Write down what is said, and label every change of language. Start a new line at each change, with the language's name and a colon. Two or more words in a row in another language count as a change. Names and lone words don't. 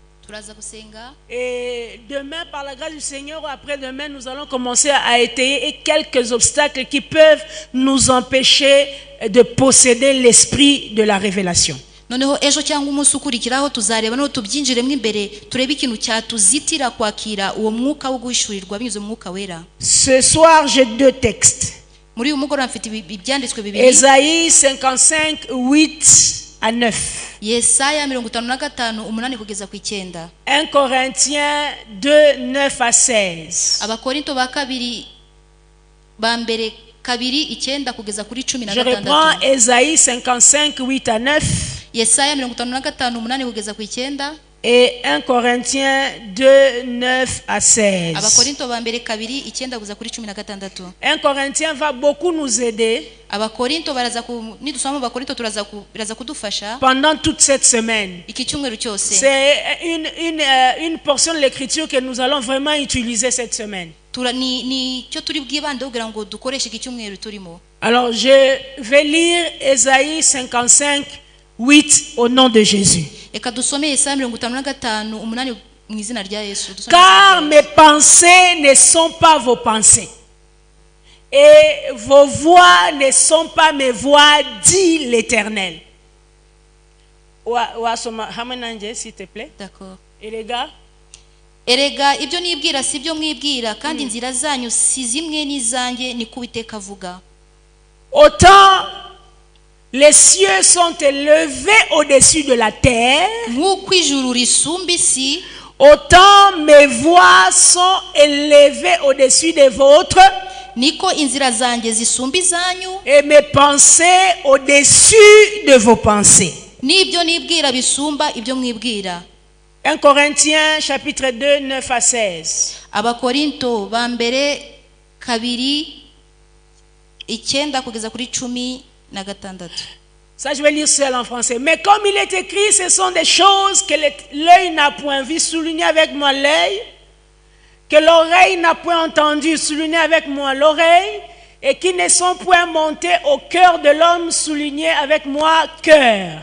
French: Et demain, par la grâce du Seigneur, ou après-demain, nous allons commencer à étayer quelques obstacles qui peuvent nous empêcher de posséder l'esprit de la révélation.
Kinyarwanda: noneho ejo cyangwa umunsi ukurikiraho tuzareba no tubyinjiremo imbere turebe ikintu cyatuzitira kwakira uwo mwuka wo guhishurirwa binyuze mu mwuka wera.
French: Ce soir, j'ai deux textes.
Kinyarwanda: Muri uyu mugoroba mfite ibyanditswe bibiri.
French: Ésaïe 55, 8 à 9.
Kinyarwanda: Yesaya 55:8 kugeza ku 9.
French: 1 Corinthiens 2, 9 à 16.
Kinyarwanda: Abakorinto ba kabiri ba mbere kabiri 9 kugeza kuri 16.
French: Je reprends Ésaïe 55, 8 à 9.
Kinyarwanda: Yesaya 55:8 kugeza ku 9.
French: Et 1 Corinthiens 2, 9 à 16.
Kinyarwanda: Abakorinto ba mbere kabiri 9 kugeza kuri 16.
French: 1 Corinthiens va beaucoup nous aider
Kinyarwanda: Abakorinto baraza ku nidusoma Abakorinto biraza kudufasha
French: pendant toute cette semaine.
Kinyarwanda: Iki cyumweru cyose.
French: C'est une portion de l'écriture que nous allons vraiment utiliser cette semaine.
Kinyarwanda: Ni cyo turi bwibande kugira ngo dukoreshe iki cyumweru turimo.
French: Alors je vais lire Ésaïe 55, 8 au nom de Jésus.
Kinyarwanda: Eka dusome Yesaya 55:8 mu izina rya Yesu.
French: Car mes pensées ne sont pas vos pensées, et vos voix ne sont pas mes voix, dit l'Éternel. S'il te plaît. D'accord. Et les gars?
Kinyarwanda: Erega ibyo nibwira si byo mwibwira kandi inzira zanyu si zimwe n'izanjye ni kubiteka avuga.
French: Autant les cieux sont élevés au-dessus de la terre,
Kinyarwanda: Nk'uko ijuru risumba isi,
French: autant mes voix sont élevées au-dessus des vôtres,
Kinyarwanda: niko inzira zanjye zisumba izanyu,
French: et mes pensées au-dessus de vos pensées.
Kinyarwanda: n'ibyo nibwira bisumba ibyo mwibwira.
French: 1 Corinthiens chapitre 2, 9 à 16.
Kinyarwanda: Abakorinto ba mbere kabiri 9 kugeza kuri 16.
French: Ça, je vais lire seul en français. Mais comme il est écrit, ce sont des choses que l'œil n'a point vues, souligné avec moi l'œil, que l'oreille n'a point entendu, souligné avec moi l'oreille, et qui ne sont point montées au cœur de l'homme, souligné avec moi cœur.